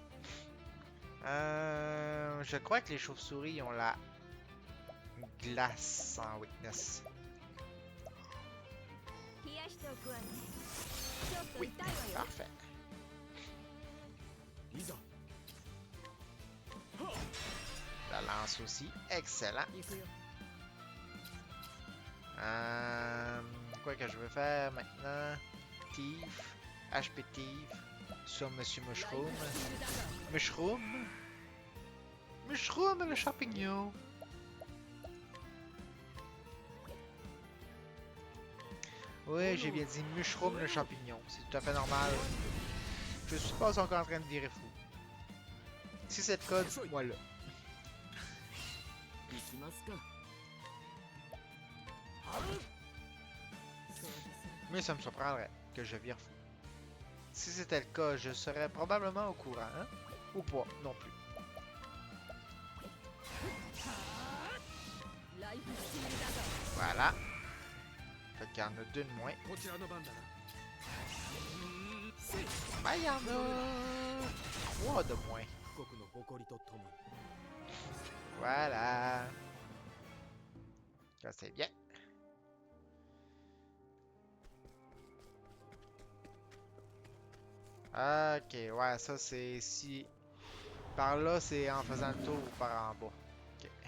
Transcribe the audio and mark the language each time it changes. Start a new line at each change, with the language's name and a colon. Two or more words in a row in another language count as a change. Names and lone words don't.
French: Je crois que les chauves-souris ont la glace en weakness.
Japanese: 冷やしておくわねちょっと
French: Oui,
Japanese: 痛いわよ
French: parfait.
Japanese: いざ
French: La lance aussi, excellent.
Japanese: 行くよ
French: Quoi que je veux faire maintenant? Thief, HP Thief sur Monsieur Mushroom. Mushroom? Mushroom le champignon! Oui, j'ai bien dit Mushroom le champignon. C'est tout à fait normal. Je suis pas encore en train de virer fou. Si c'est le cas, dites-moi là.
Japanese: 行きますか
French: Mais ça me surprendrait que je vire fou. Si c'était le cas, je serais probablement au courant, hein? Ou pas, non plus.
Japanese: ライフスチールダガ
French: Voilà. Fait qu'il y en a deux de moins.
Japanese: こちらの番だな
French: Ben, il y en a trois de moins.
Japanese: 富国の誇りとともに
French: Voilà. Ça, c'est bien. Ok, ouais, ça c'est si... Par là, c'est en faisant le tour ou par en bas. Ok.